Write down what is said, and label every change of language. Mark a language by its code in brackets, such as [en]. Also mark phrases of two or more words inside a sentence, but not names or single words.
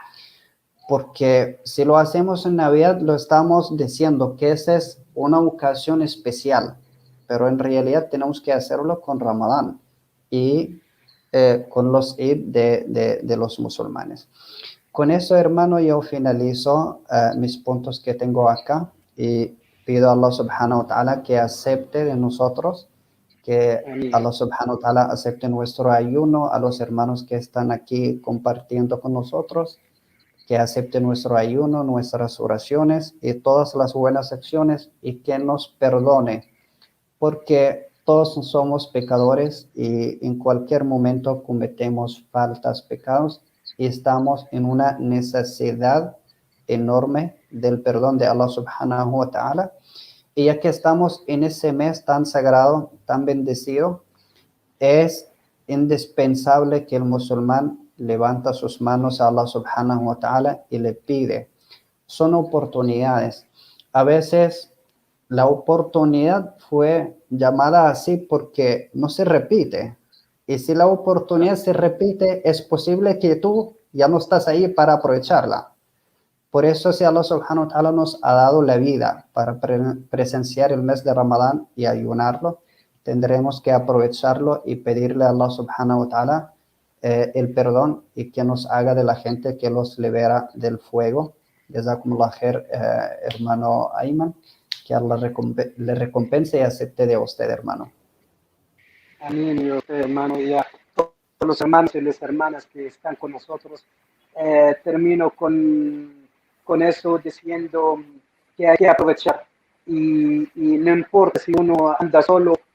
[es] Porque si lo hacemos en Navidad, lo estamos diciendo que esa es una ocasión especial, pero en realidad tenemos que hacerlo con Ramadán y con los Eid de los musulmanes. Con eso, hermano, yo finalizo mis puntos que tengo acá y pido a Allah [ar] سبحانه وتعالى [es] que acepte de nosotros, que Allah [ar] سبحانه وتعالى [es] acepte nuestro ayuno, a los hermanos que están aquí compartiendo con nosotros, que acepte nuestro ayuno, nuestras oraciones y todas las buenas acciones y que nos perdone, porque todos somos pecadores y en cualquier momento cometemos faltas, pecados y estamos en una necesidad enorme del perdón de Allah [ar] سبحانه وتعالى. [es] Y ya que estamos en ese mes tan sagrado, tan bendecido, es indispensable que el musulmán levanta sus manos a Allah [ar] سبحانه وتعالى [es] y le pide. Son oportunidades. A veces la oportunidad fue llamada así porque no se repite. Y si la oportunidad se repite, es posible que tú ya no estás ahí para aprovecharla. Por eso, si Allah [ar] سبحانه وتعالى [es] nos ha dado la vida para presenciar el mes de Ramadán y ayunarlo, tendremos que aprovecharlo y pedirle a Allah [ar] سبحانه وتعالى [es] el perdón y que nos haga de la gente que los libera del fuego. [ar] جزاكم الله خير, [es] hermano Ayman, que Allah le recompense y acepte de usted, hermano. Amén, y usted, hermano, y a todos los hermanos y las hermanas que están con nosotros. Termino con eso diciendo que hay que aprovechar y no importa si uno anda solo